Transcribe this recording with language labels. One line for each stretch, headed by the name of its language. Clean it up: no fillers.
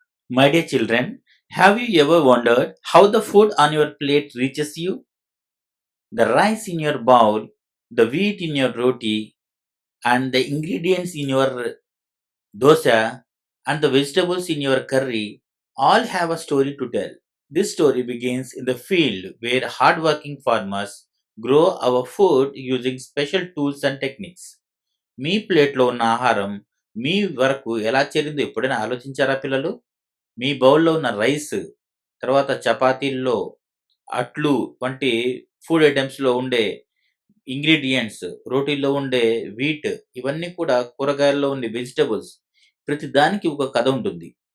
English: My dear children, have you ever wondered how the food on your plate reaches you? The rice in your bowl, the wheat in your roti and the ingredients in your dosa and the vegetables in your curry all have a story to tell. This story begins in the field where hardworking farmers grow our food using special tools and techniques.
Telugu: మీ ప్లేట్లో ఉన్న ఆహారం మీ వరకు ఎలా చేరిందో ఎప్పుడైనా ఆలోచించారా పిల్లలు? మీ బౌల్‌లో ఉన్న రైస్, తర్వాత చపాతీల్లో అట్లు వంటి ఫుడ్ ఐటెమ్స్‌లో ఉండే ఇంగ్రీడియెంట్స్, రోటీల్లో ఉండే వీట్ ఇవన్నీ కూడా కూరగాయల్లో ఉండే వెజిటబుల్స్ ప్రతి దానికి ఒక కథ ఉంటుంది.